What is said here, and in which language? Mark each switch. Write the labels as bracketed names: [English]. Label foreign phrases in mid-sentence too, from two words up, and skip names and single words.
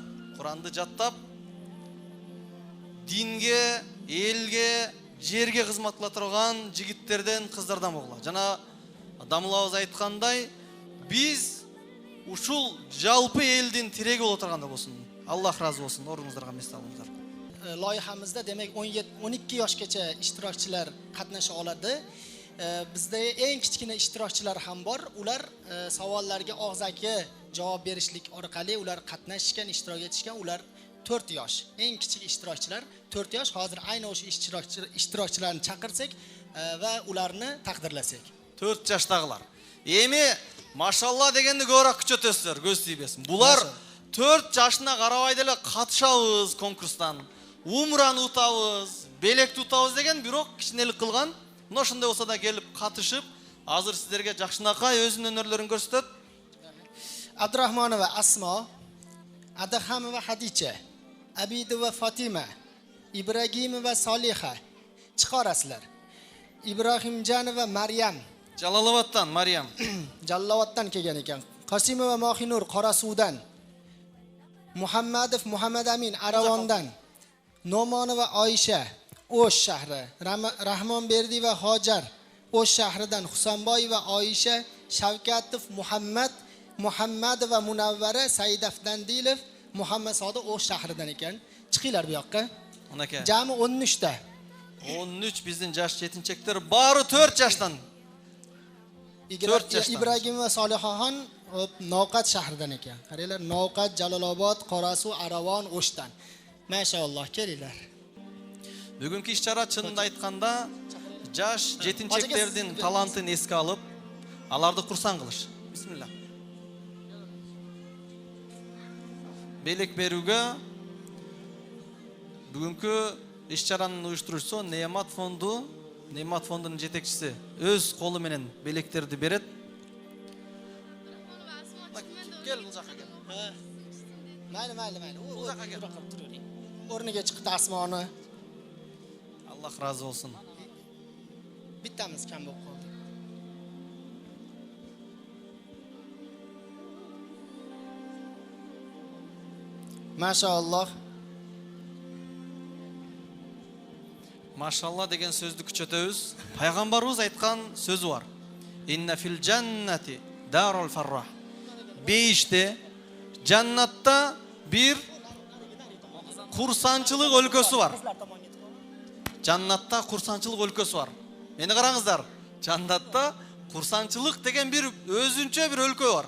[Kyrgyz] Куранды жаттап, динге, элге, жерге кызмат кыла турган жигиттерден, кыздардан болгула. Жана Дамылабыз айткандай, биз ушул жалпы элдин тиреги боло тургандай болсун. Аллах разы болсун. Ордуңуздарга месте алыңыздар. [Uzbek] Loyihamizda demak 12 yoshgacha ishtirokchilar qatnasha oladi. Bizda eng kichkina ishtirokchilar ham bor. Ular savollarga og'zaki javob berishlik orqali ular qatnashgan, ishtirok etishgan. Ular 4 yosh. Eng kichik ishtirokchilar 4 yosh. Hozir ayni o'sha ishtirokchilarni chaqirsak va ularni taqdirlasak. [Kyrgyz] 4 жаштагылар. Эми машалла дегенди көбүрөөк күчөтөсүздөр, көз тийбесин. Булар 4 жашына карабай деле катышабыз конкурстан. Умраны утабыз, белекти утабыз деген бирок кичинелик кылган. Мына ошондой болсо да келип катышып, азыр сиздерге жакшынакай өзүнүн өнөрлөрүн көрсөтөт. [Uzbek] Abdurahmonova Asmo, Adahamova Hadicha, Abidova Fatima, Ibragimova Soliha chiqarasizlar. Ibrohimjanova Maryam, Jaloloboddan Maryam, Jaloloboddan kelgan ekan. Qosimova Mohinur Qorasuvdan, Muhammadov Muhammad Amin Aravondan, Nomonova Oyisha O'sh shahri, Rahmonberdiyeva Hojar O'sh shahridan, Husanboyeva Oyisha Shavkatov Muhammadova Munavvara Saidafdandilov Muhammad Sodiq O'sh shahridan ekan. Chiqinglar bu yoqqa. Onaka. Jami 13 ta. [Kyrgyz] 13 bizdin жаш жетинчектер бары 4 жаштан. 4 жаштан. [Uzbek] Ibragimova Solihaxon Novqat shahridan ekan. Qaranglar, Novqat, Jalolobod, Qorasuv, Aravon, O'shdan. Maşallah, kelinglar. [Kyrgyz] Бүгүнкү иш-чара чынында айтканда жаш жетинчектердин талантын эске алып, аларды курсан кылыш. Бисмилла. Белек берүүгө бүгүнкү иш-чаранын уюштуруучусу Неямат фондунун жетекчиси өз колу менен белектерди берет. Кел бул жака кел. Mayli. Бул жака кел. [Uzbek] O'rniga chiqdi Asmoni. Alloh razı olsun. Bittamiz kam bo'lib qoldi. Maşallah. [Kyrgyz] Машалла деген сөздү күчөтөбүз. Пайгамбарыбыз айткан сөзү бар. [Arabic] إن في الجنة دار الفرح. [Kyrgyz] Бейиште, жаннатта бир курсанчылык өлкөсү бар. Жаннатта курсанчылык өлкөсү бар. Мени караңыздар. Жаннатта курсанчылык деген бир өзүнчө бир өлкө бар.